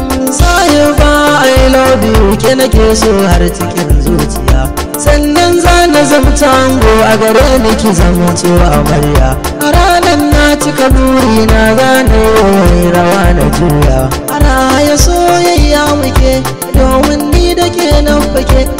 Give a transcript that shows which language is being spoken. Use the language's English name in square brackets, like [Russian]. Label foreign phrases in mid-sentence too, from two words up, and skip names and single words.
[Hausa] Sahiba, [English] I love you, [Hausa] ke nake so har cikin zuciya. Sannan za na zamta ango a gare ni ki zamanto amarya. A ranar na cika burina za na yi rawa na juya. A raya soyayya muke, domin ni da ke nan fake.